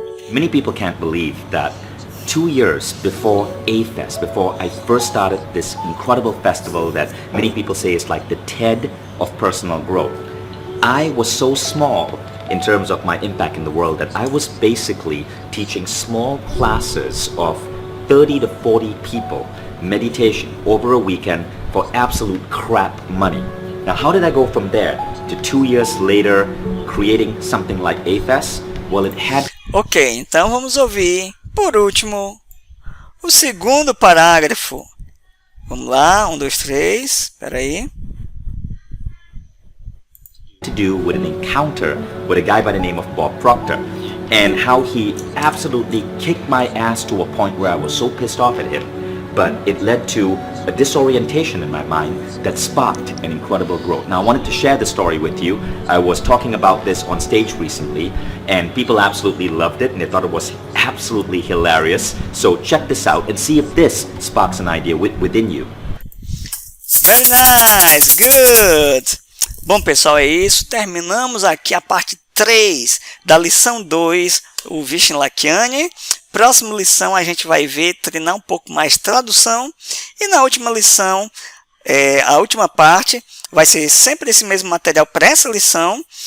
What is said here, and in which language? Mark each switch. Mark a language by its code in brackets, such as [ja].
[en] Many people can't believe that 2 years before A-Fest, before I first started this incredible festival that many people say is like the TED of personal growth, I was so small in terms of my impact in the world that I was basically teaching small classes of 30 to 40 people meditation over a weekend for absolute crap money. Now, how did I go from there to 2 years later creating something like A-Fest? Well, it had... [pt] Ok, então vamos ouvir, por último, o segundo parágrafo. Vamos lá, 1, 2, 3, espera aí. [en] To do with an encounter with a guy by the name of Bob Proctor, and how he absolutely kicked my ass to a point where I was so pissed off at him. But it led to a disorientation in my mind that sparked an incredible growth. Now, I wanted to share the story with you. I was talking about this on stage recently, and people absolutely loved it, and they thought it was absolutely hilarious. So check this out and see if this sparks an idea within you. Very nice, good. [pt] Bom, pessoal, é isso. Terminamos aqui a parte 3 da lição 2, o Vishen Lakhiani. Próxima lição a gente vai ver, treinar um pouco mais tradução. E na última lição, a última parte, vai ser sempre esse mesmo material para essa lição.